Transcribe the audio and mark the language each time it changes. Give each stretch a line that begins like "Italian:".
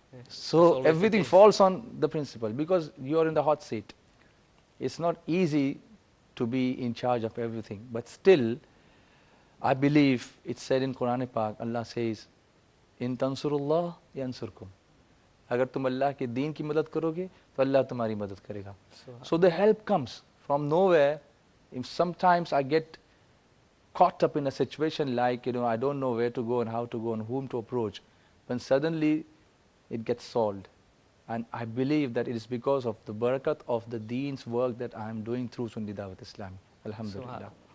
English: So always the everything case. falls on the principal because you are in the hot seat. It's not easy to be in charge of everything, but still I believe it's said in Quran Pak, Allah says,
Arabic: in tansurullah yansurkum.
Urdu: اگر تم اللہ کے دین کی مدد کرو گے تو اللہ تمہاری مدد کرے گا.
English: So the help comes from nowhere. Sometimes I get caught up in a situation like, I don't know where to go and how to go and whom to approach. When suddenly it gets solved. And I believe that it is because of the barakat of the deen's work that I am doing through Sunni Dawat Islami. Alhamdulillah.